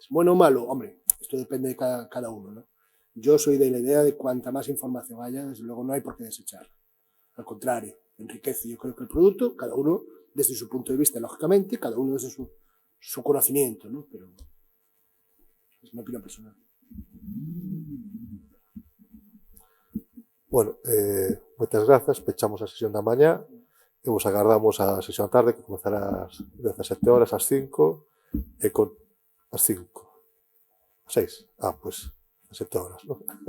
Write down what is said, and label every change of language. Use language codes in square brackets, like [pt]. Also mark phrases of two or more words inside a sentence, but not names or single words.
[es] Bueno o malo, hombre, esto depende de cada uno, ¿no? Yo soy de la idea de cuanta más información haya, desde luego no hay por qué desecharla. Al contrario, enriquece, yo creo que el producto, cada uno desde su punto de vista, lógicamente, cada uno desde su conocimiento, ¿no? Pero es una opinión personal. [gl] Bueno, moitas grazas, pechamos a sesión da mañá e vos agardamos a sesión da tarde que comezará ás 17 horas, ás 5 e con ás 5 ás 6, pois ás 7 horas, non?